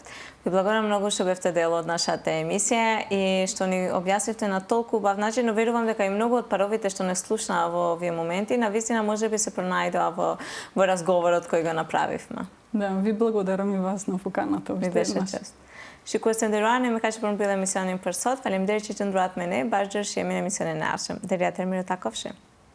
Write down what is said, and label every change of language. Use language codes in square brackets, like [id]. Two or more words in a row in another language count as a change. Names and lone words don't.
[mk] Ви благодарам многу што бевте дел од нашата емисија и што ни објаснивте на толку убав начин, но верувам дека и многу од паровите што не слушнаа во овие моменти, навистина можеби се пронајдоа во разговорот кој го направивме. Да, ви благодарам и вас на поканата. Ми беше чест. [sq] Shikues nderuar, me kaq për mbyllë emisionin për sot. Faleminderit që qëndruat me ne. Bashkë jemi në emisionin e ardhshëm. Deri atëherë, mirë takofshim.